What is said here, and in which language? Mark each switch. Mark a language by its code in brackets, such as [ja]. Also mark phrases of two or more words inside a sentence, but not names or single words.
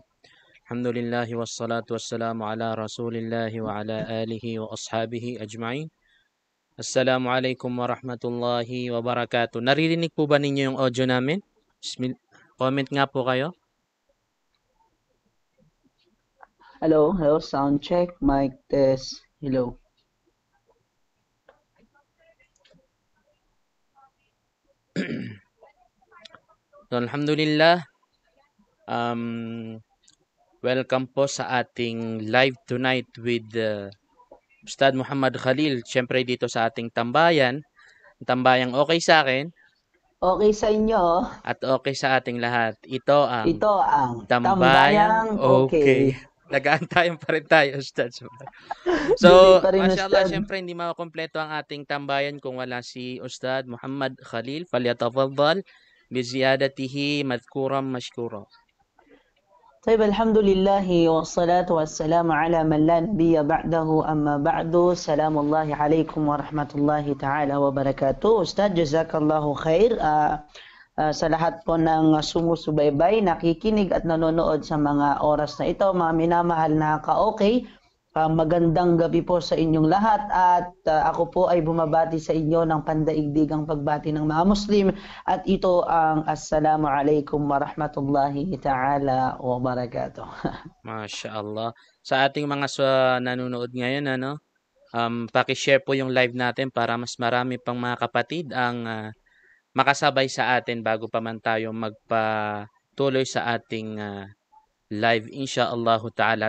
[ar] الحمد لله والصلاة والسلام على رسول الله وعلى آله وأصحابه أجمعين. السلام عليكم ورحمة الله وبركاته. [tl] Naririnig po ba ninyo yung audio namin? Comment nga po kayo. [en] Hello, hello, sound check, mic test, hello. [tl] So, alhamdulillah, welcome po sa ating [en] live tonight [tl] with Ustad Muhammad Khalil. Siyempre dito sa ating tambayan. Tambayang okay sa akin. Okay sa inyo. At okay sa ating lahat. Ito ang tambayang okay. Nag-aantayan pa rin tayo, Ustad. So, mashallah, Ustad. siyempre hindi makukumpleto ang ating tambayan kung wala si Ustad Muhammad Khalil. [ar] فليتفضل بزيادته مذكورا مشكورا. طيب الحمد لله والصلاة والسلام على من لا نبي بعده أما بعد سلام الله عليكم ورحمة الله تعالى وبركاته Ustad, جزاك الله خير [tl] sa lahat po ng sumusubaybay, nakikinig at nanonood sa mga oras na ito, mga minamahal na ka-okay. Magandang gabi po sa inyong lahat at ako po ay bumabati sa inyo ng pandaigdigang pagbati ng mga Muslim at ito ang [ar] السلام عليكم ورحمة الله تعالى وبركاته. ما شاء الله. [tl] Sa ating mga nanonood ngayon, paki-share po yung live natin para mas marami pang mga kapatid ang makasabay sa atin bago pa man tayo magpatuloy sa ating live [ar] إن شاء الله تعالى.